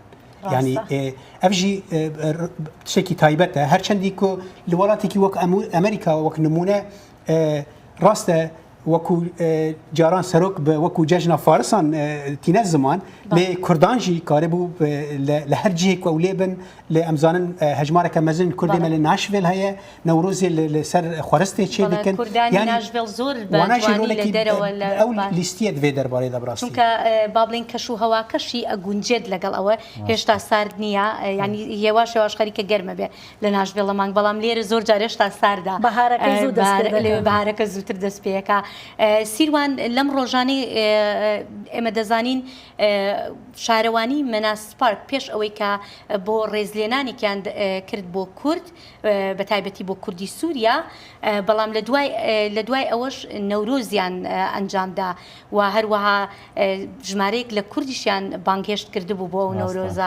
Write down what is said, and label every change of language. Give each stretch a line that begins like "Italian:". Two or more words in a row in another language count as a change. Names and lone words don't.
Kurdish: Yani ev jî tişekî taybet e her çendî ku li welatekî wek Amerîka wek nimûne rast e wekû caran serok bi wekû cejna Farisan tîne ziman lê Kurdan jî karîbû li her cihê ku ew lê bin lê em zanin hejmareke mezin Kurdê me li Nashville heye Newrozê li ser xwaristê çê dikin wana jî rolekî ew lîstiye divê derbarê de birastî
Central Kurdish: چونکە با بڵین کەش و هەواکەشی ئەگونجێت لەگەڵ ئەوە هێشتا سارد نییە ینی هێواش هێواش خەریکە گەرمە بێ لە ناشڤێڵە مانگ بەڵام لێرە زۆر جار هێشتا ساردا بەهارەکە زووتر دەست پێەکە سیروان لەم ڕۆژانەی ئێمە دەزانین شارەوانی مەناس پارک پێش ئەوەی کە بۆ ڕێزلێنانێکیان کرد بۆ کورد بە تایبەتی بۆ کوردی سووریا بەڵام لە دوای ئەوەش نەورۆزیان ئەنجامدا و هەروەها ژمارەیەک لە کوردیشیان بانگهێشت کردبوو بۆ ئەو نەورۆزە.